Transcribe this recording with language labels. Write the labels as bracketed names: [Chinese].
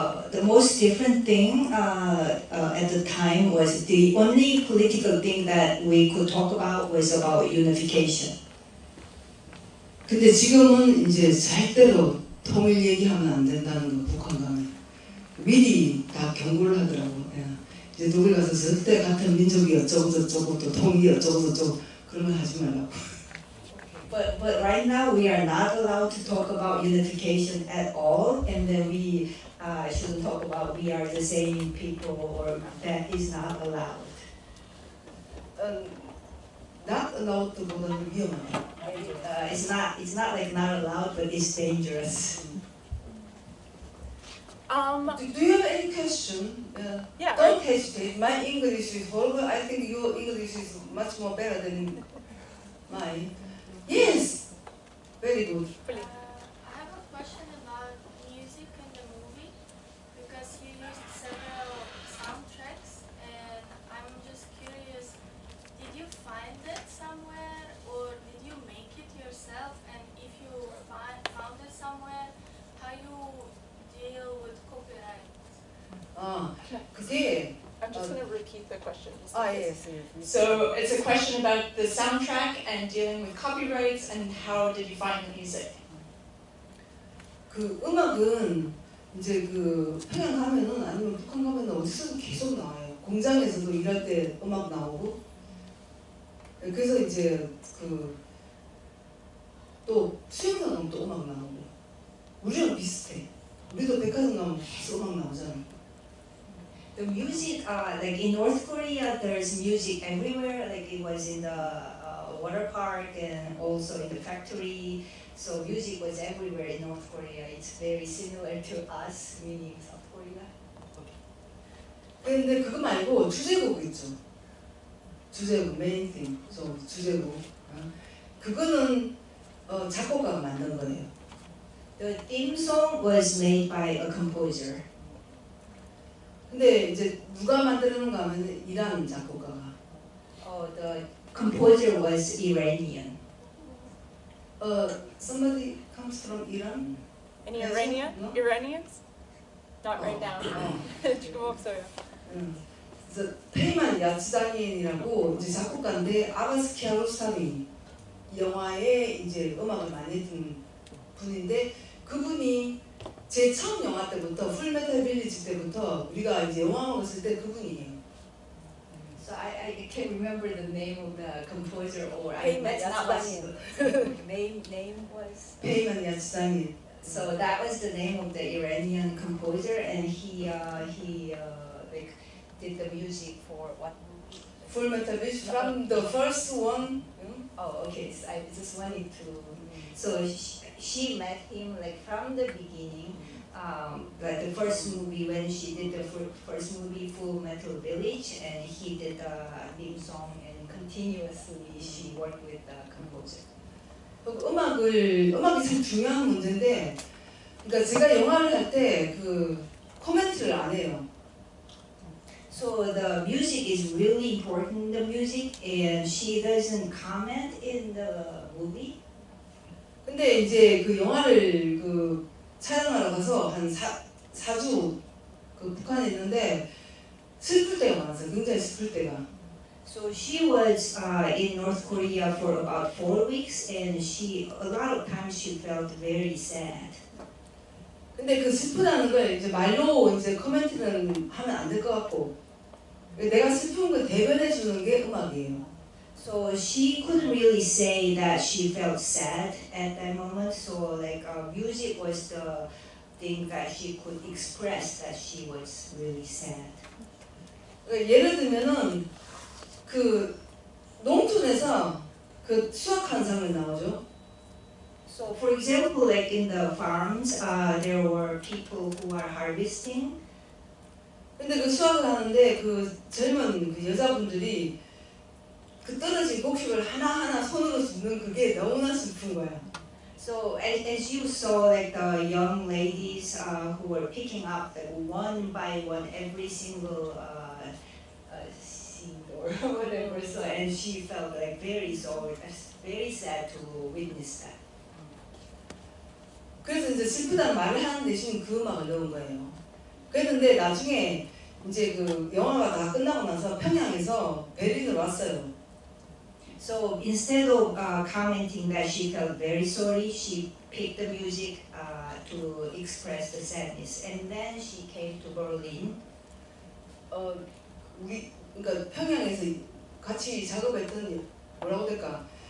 [English] The most different thing at the time was the only political thing that we could talk about was about unification. [Korean] 근데 지금은 이제 절대로 통일 얘기하면 안 된다는 거 북한 가면 미리 다 경고를 하더라고. 이제 독일 가서 절대 같은 민족이 어쩌고 저쩌고 또 통일이 어쩌고 저쩌고 그런 걸 하지 말라고. [English] But right now we are not allowed to talk about unification at all, and then we shouldn't talk about we are the same people, or that is not allowed. Not allowed [Korean] 보다는 위험하다. [English] It's not like not allowed, but it's dangerous. Do you have any question? Yeah. Don't hesitate. My English is horrible. I think your English is much more better than mine. Yes. Very good. I have a question about music in the movie, because you used several soundtracks, and I'm just curious, did you find it somewhere, or did you make it yourself? And if you found it somewhere, how you deal with copyright? [Korean] 그게 [English] I'm just going to repeat the question. Yes. So it's a question about the soundtrack and dealing with copyrights, and how did you find the music? [Korean] 그 음악은 이제 그 평양 가면은 아니면 북한 가면은 어디서든 계속 나와요. 공장에서도 일할 때 음악 나오고. 그래서 이제 그 또 수영장 가면 또 음악 나오고. 우리랑 비슷해. 우리도 백화점 가면 계속 음악 나오잖아. [English] The music, like in North Korea, there's music everywhere. Like it was in the water park and also in the factory. So music was everywhere in North Korea. It's very similar to us, meaning South Korea. [Korean] 근데 그거 말고 주제곡 있죠. 주제곡 메인 띵, 주제곡. 그거는 작곡가가 만든 거예요. [English] The theme song was made by a composer. [Korean] 근데 이제 누가 만드는가 하면 이란 작곡가가. [English] The composer was Iranian. Somebody comes from Iran? Any Yes, Iranian? no? Iranians? Not right now. [Korean] 지금 없어요. 그래서 페이만 야츠다니엔이라고 이제 작곡가인데 아바스 키아로스타미 영화에 이제 음악을 많이 했던 분인데 그분이 제 처음 영화 때부터 풀메탈 빌리지 때부터 우리가 이제 영화 먹었을 때 그분이에요. [English] So I can't remember the name of the composer, or Payman that's not Yatsudanian. name was. [Korean] 페이만 야츠다니 [English] So that was the name of the Iranian composer, and he like did the music for what movie? Full Metal Beast from the first one. Oh, okay. So I just wanted to. So she met him like from the beginning, like the first movie when she did the first movie Full Metal Village, and he did the theme song, and continuously she worked with the composer. [Korean] 음악이 참 중요한 문제인데, 그러니까 제가 영화를 할 때 그 코멘트를 안 해요. [English] So the music is really important, the music, and she doesn't comment in the movie. [Korean] 근데 이제 그 영화를 그 촬영하러 가서 한 4주 그 북한에 있는데 슬플 때가 많았어요. 굉장히 슬플 때가. [English] So she was in North Korea for about 4 weeks, and a lot of times she felt very sad. [Korean] 근데 그 슬프다는 걸 이제 말로 이제 코멘트는 하면 안 될 것 같고, 내가 슬픈 걸 대변해 주는 게 음악이에요. [English] So she couldn't really say that she felt sad at that moment. So like music was the thing that she could express that she was really sad. [Korean] 예를 들면은 그 농촌에서 그 수확하는 장면 나오죠. [English] So for example, like in the farms, there were people who are harvesting. [Korean] 근데 그 수확을 하는데 그 젊은 그 여자분들이 그 떨어진 곡식을 하나하나 손으로 줍는 그게 너무나 슬픈 거야. [English] So as you saw, like the young ladies who were picking up like one by one every single seed or whatever, so and she felt like very sad to witness that. [Korean] 그래서 이제 슬프다는 말을 하는 대신 그 음악을 넣은 거예요. 그랬는데 나중에 이제 그 영화가 다 끝나고 나서 평양에서 베를린으로 왔어요. [English] So instead of commenting that she felt very sorry, she picked the music to express the sadness, and then she came to Berlin. [Korean] 우리 그러니까 평양에서 같이 작업했던 뭐라고 될까?